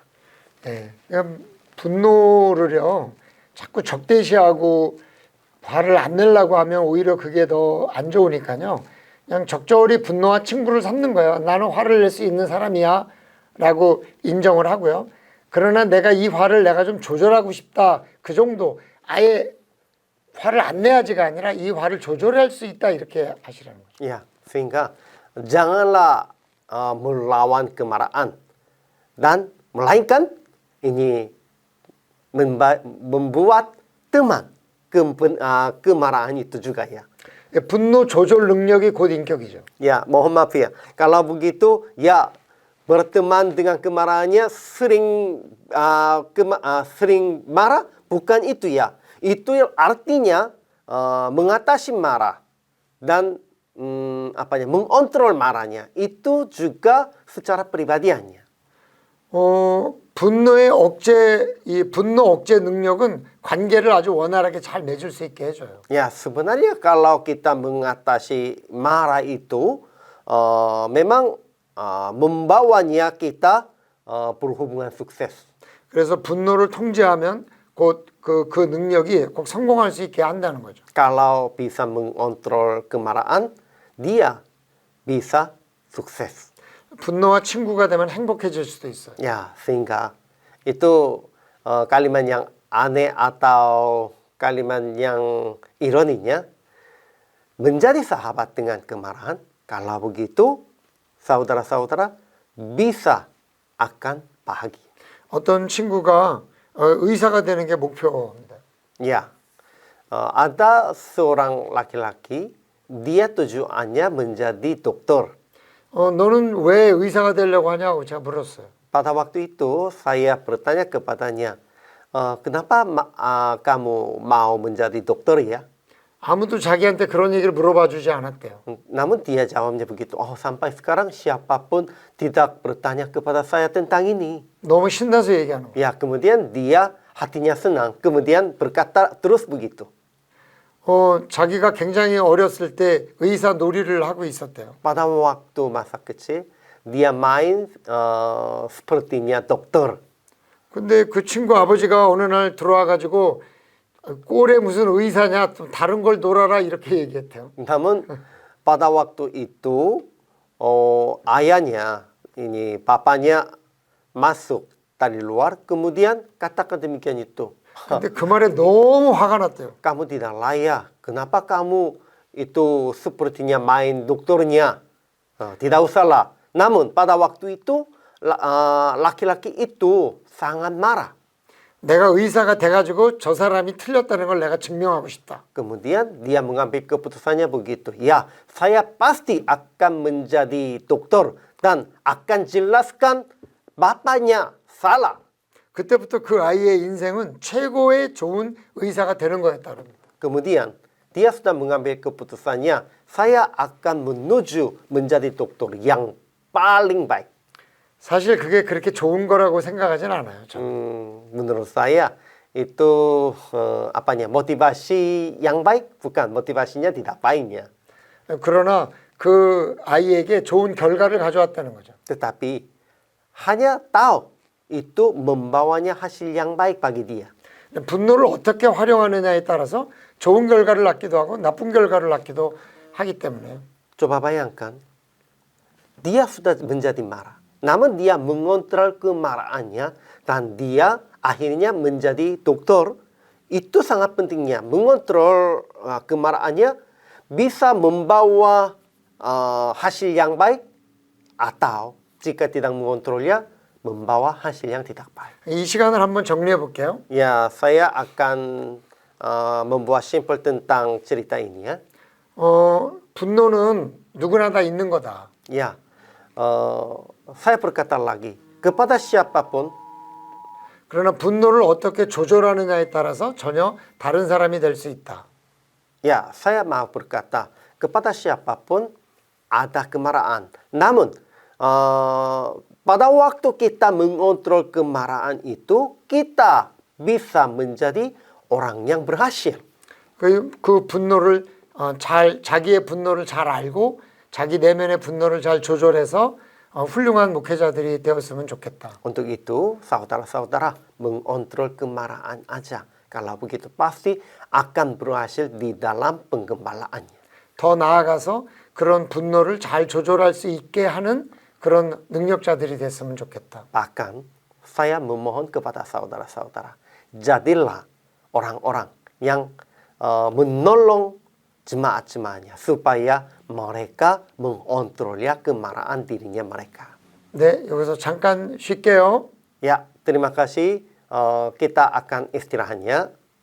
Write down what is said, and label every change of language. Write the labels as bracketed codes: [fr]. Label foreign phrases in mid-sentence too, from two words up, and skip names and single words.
[ko] 네, 그러니까 분노를요 자꾸 적대시하고 화를 안 내려고 하면 오히려 그게 더 안 좋으니까요. 그냥 적절히 분노와 친구를 삼는 거예요. 나는 화를 낼 수 있는 사람이야 라고 인정을 하고요. 그러나 내가 이 화를 내가 좀 조절하고 싶다. 그 정도. 아예 화를 안 내야지가 아니라 이 화를 조절할 수 있다. 이렇게 하시라는 거죠. [id] Ya, sehingga janganlah melawan kemarahan dan melainkan ini membuat teman kemarahan itu juga ya. [ko] 분노 조절 능력이 곧 인격이죠. [id] Ya, mohon maaf ya. Kalau begitu, ya berteman dengan kemarahannya sering marah, bukan itu ya. Itu artinya mengatasi marah dan mengontrol marahnya. Itu juga secara pribadiannya. [ko] 분노의 이 분노 억제 능력은 관계를 아주 원활하게 잘 맺을 수 있게 해줘요. [id] Ya, sebenarnya kalau kita mengatasi marah itu memang membawanya kita berhubungan sukses. [ko] 그래서 분노를 통제하면 곧 그 능력이 꼭 성공할 수 있게 한다는 거죠. [id] Kalau bisa mengontrol kemarahan, dia bisa sukses. [ko] 분노와 친구가 되면 행복해질 수도 있어요. [id] Ya, sehingga itu kalimat yang aneh atau kalimat yang ironinya menjadi sahabat dengan kemarahan. Kalau begitu, saudara-saudara bisa akan bahagia. [ko] 어떤 친구가 의사가 되는 게 목표입니다. [id] Ya, ada seorang laki-laki, dia tujuannya menjadi dokter. [ko] 너는 왜 의사가 되려고 하냐고 제가 물었어요. [id] Pada waktu itu saya bertanya kepadanya, kenapa kamu mau menjadi dokter ya? [ko] 아무도 자기한테 그런 얘기를 물어봐 주지 않았대요. [id] Namun dia jawabnya begitu, sampai sekarang siapapun tidak bertanya kepada saya tentang ini. [ko] 너무 신나서 얘기하는 거예요. [id] Ya, kemudian dia hatinya senang, kemudian berkata terus begitu. [ko] 자기가 굉장히 어렸을 때 의사 놀이를 하고 있었대요. [id] Pada waktu masa kecil, dia main sepertinya dokter. [ko] 근데 그 친구 아버지가 어느 날 들어와 가지고 꼴에 무슨 의사냐 좀 다른 걸 놀아라 이렇게 얘기했대요. [id] Namun pada waktu itu ayahnya ini papanya masuk dari luar kemudian katakan demikian itu. [ko] 근데 그 말에 너무 화가 났대요. [id] Kamu tidak layak. Kenapa kamu itu sepertinya main dokternya? Tidak usahlah. Namun pada waktu itu laki-laki itu sangat marah. [ko] 내가 의사가 돼가지고 저 사람이 틀렸다는 걸 내가 증명하고 싶다. [id] Kemudian dia mengambil keputusannya begitu. Ya, saya pasti akan menjadi dokter dan akan jelaskan bapaknya salah. [ko] 그때부터 그 아이의 인생은 최고의 좋은 의사가 되는 거였다 그럽니다. [id] Kemudian dia sudah mengambil keputusannya, saya akan menuju menjadi dokter yang paling baik. [ko] 사실 그게 그렇게 좋은 거라고 생각하진 않아요. 저는. [id] Menurut saya itu motivasi yang baik, bukan motivasinya tidak baiknya. [ko] 그러나 그 아이에게 좋은 결과를 가져왔다는 거죠. [id] Tetapi hanya tahu itu membawanya hasil yang baik bagi dia. [ko] 분노를 어떻게 활용하느냐에 따라서 좋은 결과를 낳기도 하고 나쁜 결과를 낳기도 하기 때문에요. [id] Coba bayangkan, dia sudah menjadi marah. Namun dia mengontrol kemarahannya dan dia akhirnya menjadi dokter. Itu sangat pentingnya. Mengontrol kemarahannya bisa membawa hasil yang baik atau jika tidak mengontrolnya membawa hasil yang tidak baik. [ko] 이 시간을 한번 정리해 볼게요. [id] Ya, saya akan membuat simpel tentang cerita ini ya. [ko] 분노는 누구나 다 있는 거다. [id] Ya, saya berkata lagi kepada siapapun. [ko] 그러나 분노를 어떻게 조절하느냐에 따라서 전혀 다른 사람이 될 수 있다. [id] Ya, saya mau berkata kepada siapapun ada kemarahan. Namun pada waktu kita mengontrol kemarahan itu kita bisa menjadi orang yang berhasil. [ko] 그 분노를 자기의 분노를 잘 알고 자기 내면의 분노를 잘 조절해서 훌륭한 목회자들이 되었으면 좋겠다. [id] Untuk itu, saudara-saudara mengontrol kemarahan aja. Kalau begitu pasti akan berhasil di dalam penggembalaannya. [ko] 더 나아가서 그런 분노를 잘 조절할 수 있게 하는 그런 능력자들이 됐으면 좋겠다. [id] Bahkan saya memohon kepada saudara-saudara, jadilah orang-orang yang menolong jemaat-jemaatnya supaya mereka mengontrolnya kemarahan dirinya mereka. [ko] 네, 여기서 잠깐 쉴게요. [id] Ya, terima kasih. Kita akan istirahatnya.